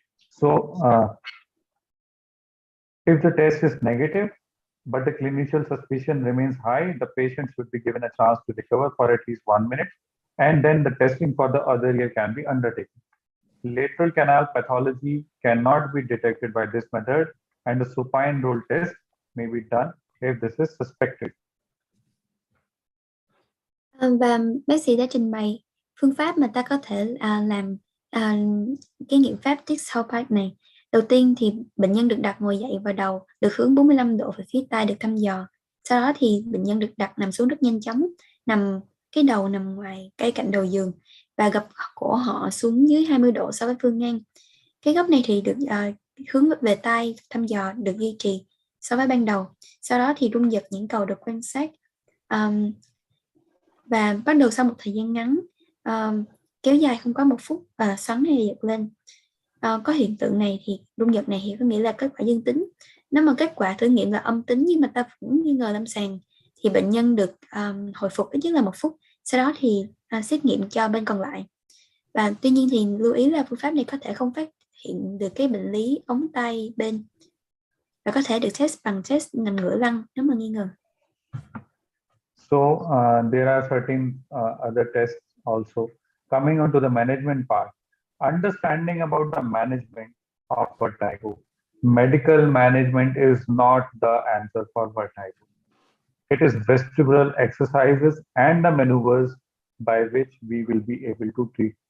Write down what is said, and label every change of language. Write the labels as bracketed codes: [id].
[en] So if the test is negative, but the clinical suspicion remains high, the patient should be given a chance to recover for at least 1 minute, and then the testing for the other ear can be undertaken. Lateral canal pathology cannot be detected by this method, and the supine roll test may be done if this is suspected. [vi] Và bác sĩ đã trình bày phương pháp mà ta có thể làm cái nghiệm pháp Dix-Hallpike này. Đầu tiên thì bệnh nhân được đặt ngồi dậy và đầu được hướng 45 độ về phía tai được thăm dò. Sau đó thì bệnh nhân được đặt nằm xuống rất nhanh chóng, cái đầu nằm ngoài cây cạnh đầu giường và gập cổ họ xuống dưới 20 độ so với phương ngang. Cái góc này thì được hướng về tai thăm dò được duy trì so với ban đầu. Sau đó thì rung giật nhãn cầu được quan sát, và bắt đầu sau một thời gian ngắn kéo dài không quá 1 phút và xoắn hay giật lên. Có hiện tượng này thì rung giật này thì có nghĩa là kết quả dương tính. Nếu mà kết quả thử nghiệm là âm tính nhưng mà ta vẫn nghi ngờ lâm sàng thì bệnh nhân được hồi phục ít nhất là 1 phút. Sau đó thì xét nghiệm cho bên còn lại. Và tuy nhiên thì lưu ý là phương pháp này có thể không phát hiện được cái bệnh lý ống tay bên, và có thể được test bằng test nằm ngửa lăn nếu mà nghi ngờ. [en] So there are certain other tests also. Coming on to the management part, understanding about the management of vertigo. Medical management is not the answer for vertigo. It is vestibular exercises and the maneuvers by which we will be able to treat.